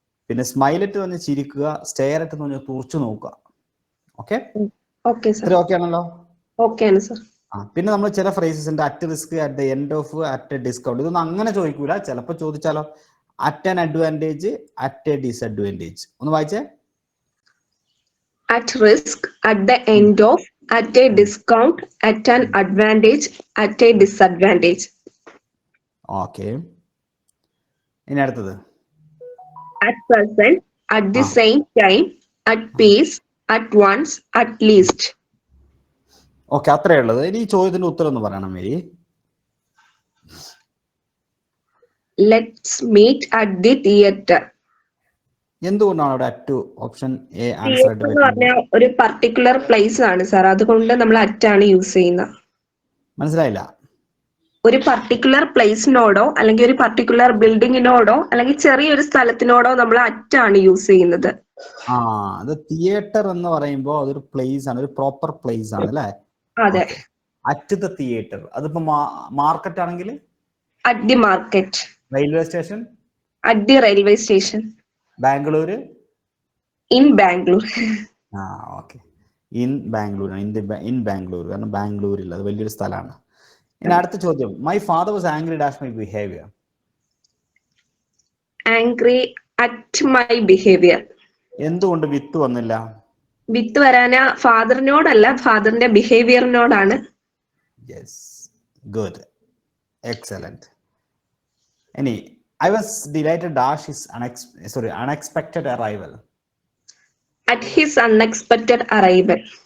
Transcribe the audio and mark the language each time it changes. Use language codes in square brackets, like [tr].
[ml] പിന്നെ smile at എന്ന് പറഞ്ഞാൽ ചിരിക്കുക, സ്റ്റെയർ അറ്റ് എന്ന് പറഞ്ഞാൽ തുറച്ചു നോക്കുക. ഓക്കെ ഓക്കെ ആണല്ലോ? ഓക്കെ ആണ് സർ. പിന്നെ നമ്മൾ ചില ഫ്രേസസ് ഉണ്ട്, [en] At risk, at the end of, at discount. [ml] ഇതൊന്നും അങ്ങനെ ചോദിക്കൂല, ചിലപ്പോൾ ചോദിച്ചാലോ. At an advantage, at A disadvantage. ഒന്ന് വായിച്ചേ. [en] At risk, at the end of, at a discount, at an advantage, at a disadvantage. [ml] Okay, ഇനി അടുത്തത്. [en] At present, at the same time, at peace, at once, at least. [ml] Okay, അത്രേ ഉള്ളത്. ഇനി ഈ ചോദ്യത്തിന്റെ ഉത്തരം ഒന്ന് പറയണം Mary. [en] Let's meet at the theater. [ml] എന്തുകൊണ്ടാണ് അവിടെ at option A answer theatre എന്ന് പറഞ്ഞാൽ ഒരു പർട്ടിക്കുലർ പ്ലേസ് ആണ് സാർ, അതുകൊണ്ട് നമ്മൾ അറ്റാണ് യൂസ് ചെയ്യുന്നത്. മനസ്സിലായില്ല? ഒരു പർട്ടിക്കുലർ പ്ലേസിനോടോ അല്ലെങ്കിൽ ഒരു പർട്ടിക്കുലർ ബിൽഡിങ്ങിനോടോ അല്ലെങ്കിൽ ചെറിയൊരു സ്ഥലത്തിനോടോ നമ്മൾ അറ്റാണ് യൂസ് ചെയ്യുന്നത്. അത് തിയേറ്റർ എന്ന് പറയുമ്പോൾ അതൊരു പ്ലേസ് ആണ്, ഒരു പ്രോപ്പർ പ്ലേസ് ആണ് അല്ലേ? അതെ. [en] at the theatre, [ml] അതിപ്പോ മാർക്കറ്റ് ആണെങ്കിൽ [en] At the market. Railway station, at the railway station. Bangalore, in Bangalore. [ml] Okay, [en] in Bangalore, in Bangalore, [ml] കാരണം ബാംഗ്ലൂരിൽ അത് വലിയൊരു സ്ഥലമാണ്. ഇനി അടുത്ത ചോദ്യം. [en] My father was angry dash my behaviour. Angry at my behaviour. [ml] എന്തുകൊണ്ട് വിത്ത് വന്നില്ല? വിത്ത് വരാന ഫാദറിനോടല്ല, ഫാദറിന്റെ ബിഹേവിയറിനോടാണ്. [en] Yes, good, excellent. ഇനി I was delighted dash his unexpected arrival. At his unexpected arrival.